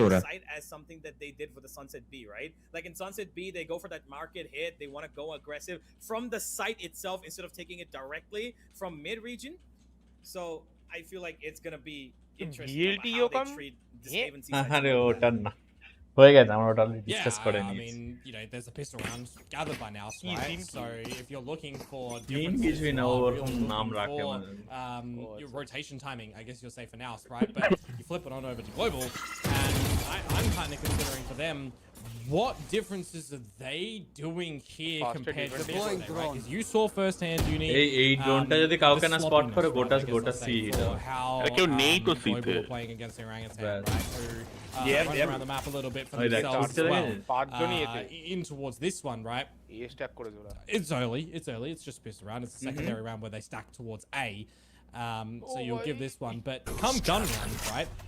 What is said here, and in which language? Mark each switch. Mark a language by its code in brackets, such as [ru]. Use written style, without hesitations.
[en] Site as something that they did for the Sunset B, right? Like in Sunset B, they go for that market hit. They want to go aggressive from the site itself instead of taking it directly from mid region. So I feel like it's gonna be interesting how they treat this Haven season. [bn] আরে ওটা না হয়ে গেছে, আমরা ওটা discuss করে [en] I [bn] নিয়েছি। [en] mean, there's a pistol round gathered by now, right? So if you're looking for [bn] Team কিছুই না, ওর নাম রাখে মানে [en] your rotation timing, I guess you'll say for now, right? But you flip it on over to global, and I'm kind of considering for them, what differences are they doing here compared to this, right? Because you saw firsthand, Uni. [bn] এই ড্রোনটা যদি কাউকে না spot করে গোটা C hit কেউ নেই তো সিতে [en] playing against the orangutan, right? Who around the map a little bit for themselves as well. In towards this one, right? It's early. It's just pissed around. It's a secondary round where they stack towards A. So you'll give this one, but come gun round, right?